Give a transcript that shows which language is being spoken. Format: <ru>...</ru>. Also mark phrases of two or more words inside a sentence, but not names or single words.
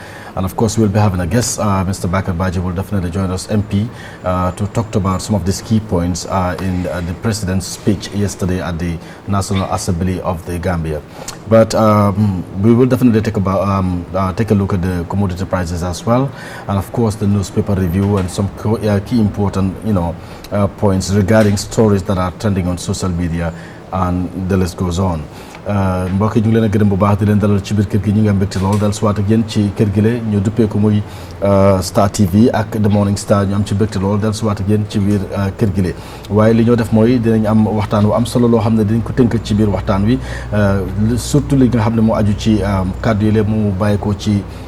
<en>And of course, we'll be having a guest, Mr. Bakar Baji will definitely join us, MP, to talk about some of these key points in the President's speech yesterday at the National Assembly of the Gambia. But we will definitely take a look at the commodity prices as well, and of course the newspaper review and some key important points regarding stories that are trending on social media, and the list goes on.</en> <wo>mbokk yi ñu ngi leen a gërëm bu baax di leen dalal ci biir kër gi ñu ngi am mbégte lool dal suwaat ak yéen ci kër gi la ñu duppee ko muy Star TV ak The Morning Star ñu am ci mbégte lool dal suwaat ak yéen ci biir kër gi la waaye li ñoo def mooy dinañ am waxtaan wu am solo loo xam ne dinañ ko tënk ci biir waxtaan wi surtout li nga xam ne moo aju ci kàddu yi la mu bàyyi ko ci</wo>